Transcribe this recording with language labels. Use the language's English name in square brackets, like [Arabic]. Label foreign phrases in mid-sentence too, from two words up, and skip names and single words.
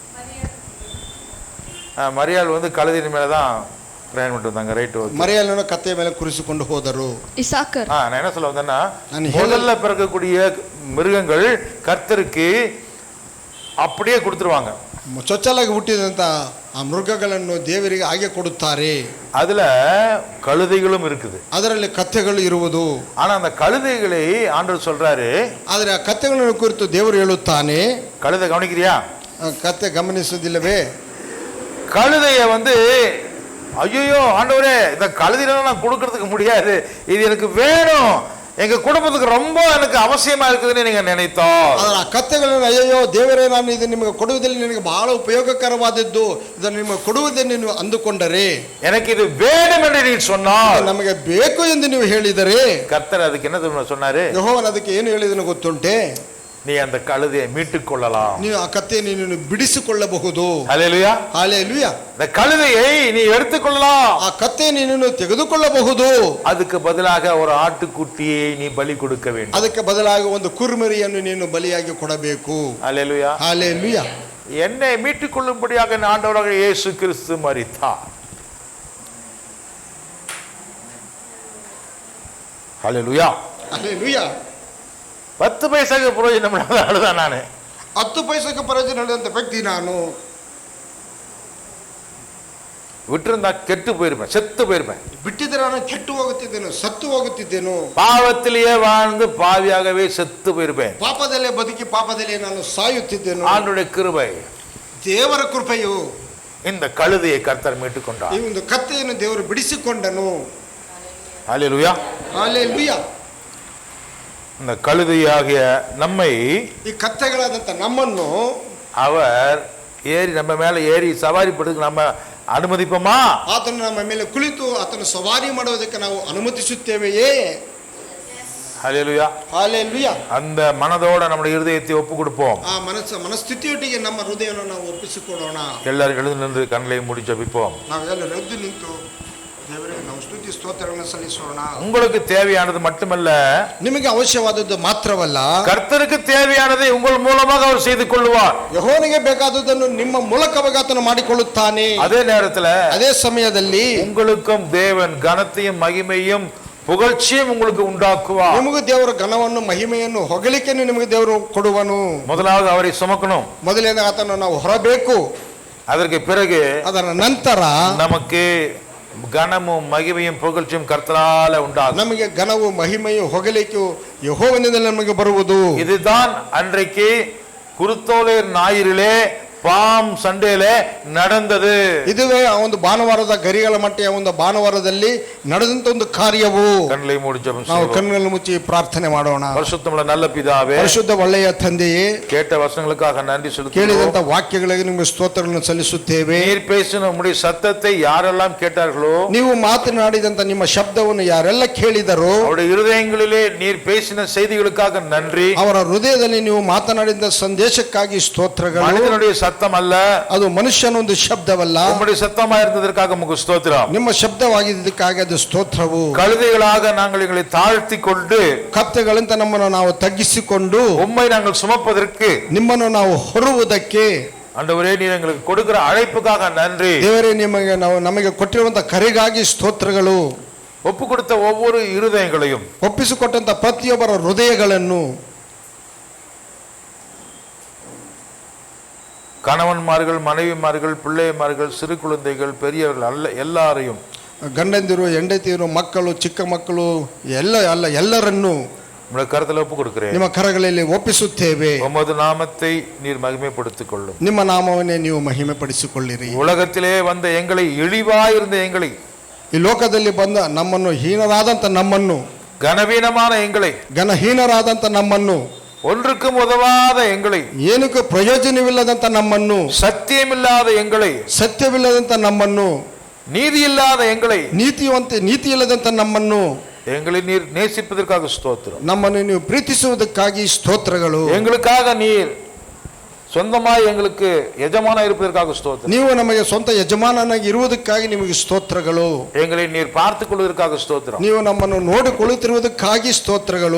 [Tamil] மரியாள் வந்து கழுதின் மேலே தான் பிரயாணம் பண்ணிட்டு வந்தாங்க. ரைட்டு. [Kannada] ಮರಿಯಳನ್ನು ಕತ್ತೆಯ ಮೇಲೆ ಕುರಿಸಿಕೊಂಡು ಹೋದರು. ಇಸಾಕರ್. [Tamil] நான் என்ன சொல்ல வந்தேன்னா, முதல்ல பிறக்கக்கூடிய மிருகங்கள் கர்த்தருக்கு அப்படியே கொடுத்துருவாங்க. [Kannada] ಚೊಚ್ಚಲಾಗಿ ಹುಟ್ಟಿದಂತ ಆ ಮೃಗಗಳನ್ನು ದೇವರಿಗೆ ಹಾಗೆ ಕೊಡುತ್ತಾರೆ. [Tamil] அதுல கழுதைகளும் இருக்குது, [Kannada] ಅದರಲ್ಲಿ ಕತ್ತೆಗಳು ಇರುವುದು. [Tamil] ஆனா அந்த கழுதைகளை ஆண்டவர் சொல்றாரு. [Kannada] ಆದರೆ ಆ ಕತ್ತೆಗಳನ್ನು ಕುರಿತು ದೇವರು ಹೇಳುತ್ತಾನೆ. [Tamil] கழுதை கவனிக்கிறியா? [Kannada] ಕತ್ತೆ ಗಮನಿಸುವುದಿಲ್ಲವೇ? [Tamil] கழுதைய வந்து ஐயோ ஆண்டவரே, இந்த கழுதையெல்லாம் நான் கொடுக்கறதுக்கு முடியாது, இது எனக்கு வேணும், எங்க குடும்பத்துக்கு ரொம்ப எனக்கு அவசியமா இருக்குதுன்னு நீங்க நினைத்தோம். [Kannada] ಅದರ ಕತ್ತೆಗಳನ್ನು ಅಯ್ಯೋ ದೇವರೇ, ನಾನು ಇದು ನಿಮಗೆ ಕೊಡುವುದರಲ್ಲಿ ನಿನಗೆ ಬಹಳ ಉಪಯೋಗಕರವಾದದ್ದು, ಇದನ್ನು ನಿಮಗೆ ಕೊಡುವುದನ್ನು ನೀವು ಅಂದುಕೊಂಡರೆ, [Tamil] எனக்கு இது வேணும் என்று நீ சொன்னால், [Kannada] ನಮಗೆ ಬೇಕು ಎಂದು ನೀವು ಹೇಳಿದರೆ, [Tamil] கர்த்தர் அதுக்கு என்ன சொன்னாரு? [Kannada] ಯೆಹೋವನು ಅದಕ್ಕೆ ಏನು ಹೇಳಿದನು ಗೊತ್ತುಂಟೆ? [Tamil] நீ அந்த கழுதையை மீட்டுக் கொள்ளலாம், [Kannada] ನೀವು ಆ ಕತ್ತೆಯನ್ನು ನೀನು ಬಿಡಿಸಿಕೊಳ್ಳಬಹುದು. [Tamil] ஹல்லேலூயா, [Kannada] ஹalleluya. [Tamil] இந்த கழுதையை நீ எடுத்துக்கொள்ளலாம், [Kannada] ಆ ಕತ್ತೆಯನ್ನು ನೀನು ತೆಗೆದುಕೊಳ್ಳಬಹುದು. [Tamil] அதுக்கு பதிலாக ஒரு ஆட்டுக்குட்டியை நீ பலி கொடுக்க வேண்டும். [Kannada] ಅದಕ್ಕೆ ಬದಲಾಗಿ ಒಂದು ಕುರುಮರಿಯನ್ನು ನೀನು ಬಲಿಯಾಗಿ ಕೊಡಬೇಕು. [Tamil] ஹல்லேலூயா, [Kannada] ஹalleluya. [Tamil] என்னை மீட்டுக் கொள்ளும்படியாக ஆண்டவராக இயேசு கிறிஸ்து மரித்தார். ஹல்லேலூயா, [Kannada] ஹalleluya. [Tamil] 10 பைசாக்கு பிரயோஜனம் இல்லாத ஆளுதான் நானு. [Kannada] 10 ಪೈಸೆಗೆ ಪ್ರಯೋಜನ ಇಲ್ಲದಂತ ವ್ಯಕ್ತಿ ನಾನು. [Tamil] விட்டிருந்தா கெட்டு போயிருப்பேன், செத்து போயிருப்பேன். [Kannada] ಬಿಟ್ಟಿದ್ರೆ ನಾನು ಕೆಟ್ಟು ಹೋಗುತ್ತಿದ್ದೇನು, ಸತ್ತು ಹೋಗುತ್ತಿದ್ದೇನು. [Tamil] பாவத்திலேயே வாழ்ந்து பாவியாகவே செத்து போயிருப்பேன். [Kannada] ಪಾಪದಲ್ಲೇ ಬದುಕಿ ಪಾಪದಲ್ಲೇ ನಾನು ಸಾಯುತ್ತಿದ್ದೇನು. [Tamil] ஆண்டவருடைய கிருபை, [Kannada] ದೇವರ ಕೃಪೆಯು [Tamil] இந்த கழுதையை கர்த்தர் மீட்டுக் கொண்டார். [Kannada] ಈ ಒಂದು ಕತ್ತೆಯನ್ನು ದೇವರು ಬಿಡಿಸಿಕೊಂಡನು. [Tamil] ஹல்லேலூயா, [Kannada] ಹalleluya. [Tamil] இந்த கழுதையாகிய நம்மை [Kannada] ಈ ಕತ್ತೆಗಳಾದಂತ ನಮ್ಮನ್ನು [Tamil] அவர் ஏறி நம்ம மேல ஏறி சவாரி படுறதுக்கு நம்ம அனுமதிப்போமா? [Kannada] ಆತನು ನಮ್ಮ ಮೇಲೆ ಕುಳಿತು ಆತನು ಸವಾರಿ ಮಾಡುವುದಕ್ಕೆ ನಾವು ಅನುಮತಿಸುತ್ತೇವೆಯೇ? [Tamil] ஹல்லேலூயா, [Kannada] ಹalleluya. [Tamil] அந்த மனதோட நம்முடைய இருதயத்தை ஒப்பு கொடுப்போம். [Kannada] ಆ ಮನಸ್ಥಿತಿಯೊಟ್ಟಿಗೆ ನಮ್ಮ ಹೃದಯವನ್ನು ನಾವು ಒಪ್ಪಿಸಿಕೊಡೋಣ. [Tamil] எல்லாரும் எழுந்து நின்று கண்களை மூடி ஜெபிப்போம். [Kannada] ನಾವೆಲ್ಲರೂ ಎದ್ದು ನಿಂತು ದೇವರಿಗೆ ನಾವು ಸ್ತುತಿ ಸ್ತೋತ್ರಗಳನ್ನು ಸಲ್ಲಿಸೋಣ. [Tamil] உங்களுக்கு தேவையானது மட்டுமல்ல, [Kannada] ನಿಮಗೆ ಅವಶ್ಯವಾದದ್ದು ಮಾತ್ರವಲ್ಲ, [Tamil] கர்த்தருக்கு தேவையானதை உங்கள் மூலமாக அவர் செய்து கொள்வார். [Kannada] ಯೆಹೋವನಿಗೆ ಬೇಕಾದುದನ್ನು ನಿಮ್ಮ ಮೂಲಕವಾಗಿ ಆತನು ಮಾಡಿಕೊಳ್ಳುತ್ತಾನೆ. [Tamil] அதே நேரத்துல [Kannada] ಅದೇ ಸಮಯದಲ್ಲಿ [Tamil] உங்களுக்கும் தேவன் கனத்தையும் மகிமையும் புகழ்ச்சியும் உங்களுக்கு உண்டாக்குவார். [Kannada] ನಿಮಗೂ ದೇವರು ಘನವನ್ನು ಮಹಿಮೆಯನ್ನು ಹೊಗಳಿಕೆಯನ್ನು ನಿಮಗೆ ದೇವರು ಕೊಡುವನು. [Tamil] முதலாவது அவரை சுமக்கணும், [Kannada] ಮೊದಲನೇ ಆತನು ನಾವು ಹೊರಬೇಕು. [Tamil] அதற்கு பிறகு [Kannada] ಅದರ ನಂತರ [Tamil] நமக்கு கனமும் மகிமையும் புகழ்ச்சியும் கர்த்தரால உண்டாகும். [Kannada] ನಮಗೆ ಘನವು ಮಹಿಮೆಯು ಹೊಗಳಿಕೆಯು ಯೆಹೋವನಿಂದ ನಮಗೆ ಬರುವುದು. [Tamil] இதுதான் அன்றைக்கு குருத்தோலையர் ஞாயிறிலே பாம் சண்டேல நடந்தது. [Kannada] ಇದುವೇ ಆ ಒಂದು ಭಾನುವಾರದ ಗರಿಗಳ ಮಟ್ಟೆಯ ಒಂದು ಭಾನುವಾರದಲ್ಲಿ ನಡೆದಂತ ಒಂದು ಕಾರ್ಯವು. [Tamil] கண்களை மூடி ஜெபம் [Kannada] ನಾವು [Tamil] செய்வோம். [Kannada] ಕಣ್ಣುಗಳನ್ನು ಮುಚ್ಚಿ ಪ್ರಾರ್ಥನೆ ಮಾಡೋಣ. [Tamil] பரிசுத்தமுள்ள நல்ல பிதாவே, [Kannada] ಪರಿಶುದ್ಧ ಒಳ್ಳೆಯ ತಂದೆಯೇ, [Tamil] கேட்ட வசனங்களுக்காக நன்றி [Kannada] ಕೇಳಿದಂತ [Tamil] செலுத்துகிறோம். [Kannada] ವಾಕ್ಯಗಳಿಗೆ ನಿಮಗೆ ಸ್ತೋತ್ರಗಳನ್ನು ಸಲ್ಲಿಸುತ್ತೇವೆ. [Tamil] நீர் பேசின உம்முடைய சத்தத்தை யாரெல்லாம் கேட்டார்களோ, [Kannada] ನೀವು ಮಾತನಾಡಿದಂತ ನಿಮ್ಮ ಶಬ್ದವನ್ನು ಯಾರೆಲ್ಲ ಕೇಳಿದರೋ [Tamil] அவருடைய இருதயங்களிலே நீர் பேசின செய்திகளுக்காக நன்றி. [Kannada] ಅವರ ಹೃದಯದಲ್ಲಿ ನೀವು ಮಾತನಾಡಿದ ಸಂದೇಶಕ್ಕಾಗಿ ಸ್ತೋತ್ರಗಳು. [Tamil] மனிதனுடைய சத்தம் அல்ல, [Kannada] ಅದು ಮನುಷ್ಯನ ಒಂದು ಶಬ್ದವಲ್ಲ, [Tamil] உம்முடைய சத்தமா இருந்ததற்காக உமக்கு ஸ்தோத்திரம். [Kannada] ನಿಮ್ಮ ಶಬ್ದವಾಗಿದ್ದಕ್ಕಾಗಿ ಅದು ಸ್ತೋತ್ರವು. [Tamil] கழுதைகளாக நாங்கள் எங்களை தாழ்த்தி கொண்டு [Kannada] ಕತ್ತೆಗಳಂತ ನಮ್ಮನ್ನು ನಾವು ತಗ್ಗಿಸಿಕೊಂಡು [Tamil] உம்மை நாங்கள் சுமப்பதற்கு, [Kannada] ನಿಮ್ಮನ್ನು ನಾವು ಹೊರುವುದಕ್ಕೆ [Tamil] ஆண்டவரே நீர் எங்களுக்கு கொடுக்கிற அழைப்புக்காக நன்றி. [Kannada] ದೇವರೇ, ನಿಮಗೆ ನಾವು ನಮಗೆ ಕೊಟ್ಟಿರುವಂತ ಕರೆಗಾಗಿ ಸ್ತೋತ್ರಗಳು. [Tamil] ஒப்பு கொடுத்த ஒவ்வொரு இருதயங்களையும், [Kannada] ಒಪ್ಪಿಸಿಕೊಟ್ಟಂತ ಪ್ರತಿಯೊಬ್ಬರ ಹೃದಯಗಳನ್ನು, [Tamil] கணவன்மார்கள், மனைவிமார்கள், பிள்ளைமார்கள், சிறு குழந்தைகள், பெரியவர்கள் அல்ல எல்லாரையும், [Kannada] ಗಂಡಂದಿರು, ಹೆಂಡತಿಯರು, ಮಕ್ಕಳು, ಚಿಕ್ಕ ಮಕ್ಕಳು, ಎಲ್ಲರನ್ನು [Tamil] உங்களுடைய கருத்துல ஒப்பு கொடுக்கிறேன். [Kannada] ನಿಮ್ಮ ಕರಗಳಲ್ಲಿ ಒಪ್ಪಿಸುತ್ತೇವೆ. [Tamil] உமது நாமத்தை நீர் மகிமைப்படுத்திக் கொள்ளும். [Kannada] ನಿಮ್ಮ ನಾಮವನ್ನೇ ನೀವು ಮಹಿಮೆ ಪಡಿಸಿಕೊಳ್ಳಿರಿ. [Tamil] உலகத்திலே வந்த எங்களை, இழிவாயிருந்த எங்களை, [Kannada] ಈ ಲೋಕದಲ್ಲಿ ಬಂದ ನಮ್ಮನ್ನು, ಹೀನರಾದಂತ ನಮ್ಮನ್ನು, [Tamil] கனவீனமான எங்களை, [Kannada] ಘನಹೀನರಾದಂತ ನಮ್ಮನ್ನು, [Tamil] ஒன்றுக்கும் உதவாத எங்களை, [Kannada] ಏನಕ್ಕೂ ಪ್ರಯೋಜನವಿಲ್ಲದಂತ ನಮ್ಮನ್ನು, [Tamil] சத்தியமில்லாத எங்களை, [Kannada] ಸತ್ಯವಿಲ್ಲದಂತ ನಮ್ಮನ್ನು, [Tamil] நீதி இல்லாத எங்களை, [Kannada] ನೀತಿ ಇಲ್ಲದಂತ ನಮ್ಮನ್ನು, [Tamil] எங்களை நீர் நேசிப்பதற்காக ஸ்தோத்திரம். [Kannada] ನಮ್ಮನ್ನು ನೀವು ಪ್ರೀತಿಸುವುದಕ್ಕಾಗಿ ಸ್ತೋತ್ರಗಳು. [Tamil] எங்களுக்காக நீர் சொந்தமாய் எங்களுக்கு எஜமானா இருப்பதற்காக ஸ்தோத்திரம். [Kannada] ನೀವು ನಮಗೆ ಸ್ವಂತ ಯಜಮಾನನಾಗಿ ಇರುವುದಕ್ಕಾಗಿ ನಿಮಗೆ ಸ್ತೋತ್ರಗಳು. [Tamil] எங்களை நீர் பார்த்துக் கொள்வதற்காக ஸ்தோத்திரம். [Kannada] ನೀವು ನಮ್ಮನ್ನು ನೋಡಿಕೊಳ್ಳುತ್ತಿರುವುದಕ್ಕಾಗಿ ಸ್ತೋತ್ರಗಳು.